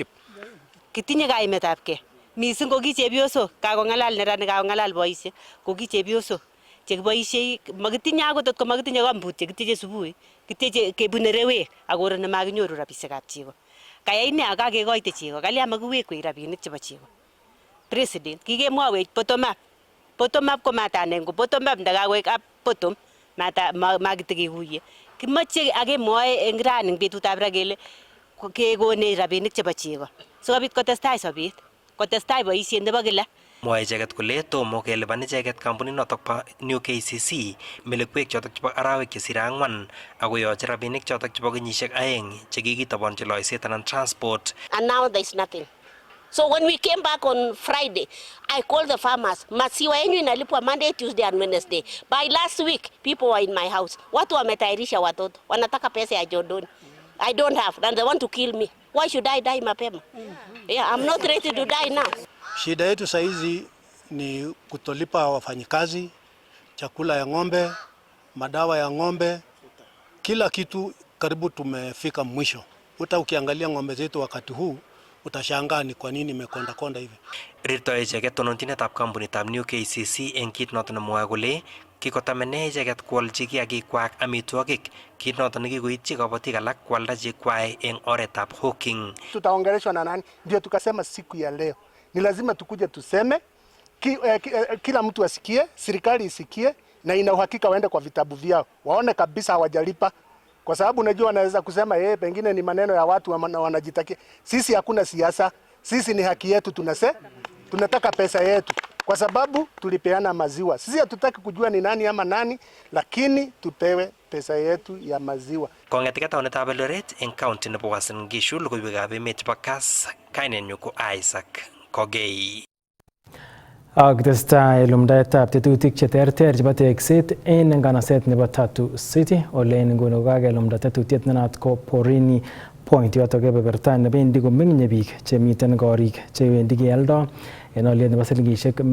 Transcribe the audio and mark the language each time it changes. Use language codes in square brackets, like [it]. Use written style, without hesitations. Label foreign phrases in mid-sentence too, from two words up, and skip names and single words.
[kln] Kitinye kaimetab kei mising ko ki chepyosok kakong'alal neranik kakong'alal boisiek ko ki chepyosok chekiboisie makitinye akot ko makitinye kambut chekityeche subui kityeche kebune rewek ak koron nemakinyoru rabisiekab chego. Kayai ne akakekoite chego kalya makiwekwech rabinik chebo chego. President kikemwawech [en] bottom up [kln] ko matanen ko [en] bottom up [kln] ndakakoek [en] up bottom [kln] makitekekuye kimache akemwoe eng rani eng betutab ra kele kekonech rabinik chebo chego sikobit kotestai sobet kotestai boisiet nebo kila. Mwae icheket kole tomo kelipan icheket kampunit notok po New KCC melekwek chotok chebo arawek chesire 4 akoyoche rabinik chotok chebo kenyisiek 2 chekikitobonchi loiset anan transport. [en] And now there is nothing. So when we came back on Friday, I called the farmers. [sw] Masiwa yenyu inalipwa [en] Monday, Tuesday and Wednesday. By last week, people were in my house. [sw] Watu wametairisha watoto. Wanataka pesa ya jodoni. [en] I don't have, and they want to kill me. Why should I die mapema? Yeah, I'm not ready to die now. [sw] Shida yetu saizi ni kutolipa wafanyikazi, chakula ya ng'ombe, madawa ya ng'ombe, kila kitu karibu tumefika mwisho. Uta ukiangalia ng'ombe zetu wakati huu utashangaa ni kwa nini imekonda hivi. [kln] Rirtoi icheket tononchinetab kampunitab New KCC eng kit noto nemwoe kole kikotamene icheket kwolchi kiagikwak amitwogik, kit noto nekikoityi kabatik alak kwalda chekwai eng oretab hawking. [sw] Tutaongeleshwa na nani? Ndio tukasema siku ya leo ni lazima tukuje tuseme kila mtu asikie, serikali isikie na ina uhakika waende kwa vitabu vyao waone kabisa hawajalipa, kwa sababu unajua wanaweza kusema pengine ni maneno ya watu wanajitakia. Sisi hakuna siasa, sisi ni haki yetu, tunataka pesa yetu kwa sababu tulipeana maziwa. Sisi hatutaki kujua ni nani ama nani, lakini tupewe pesa yetu ya maziwa. [kln] Kong'etika taonitab Eldoret eng county nebo Uasin Gishu logoiwekab emet chebo KASS, kainenyu ko Isaac Kogei. Akitestai lumdaetab tetutik cheterter chebo tekset en nganaset nebo Tatu City ole en nguni kokakelumda tetutiet nenat ko Porini Point yotok kebeberta nebendi komenye biik chemiten korik chewendi kealdo en oliet nebo silingisiek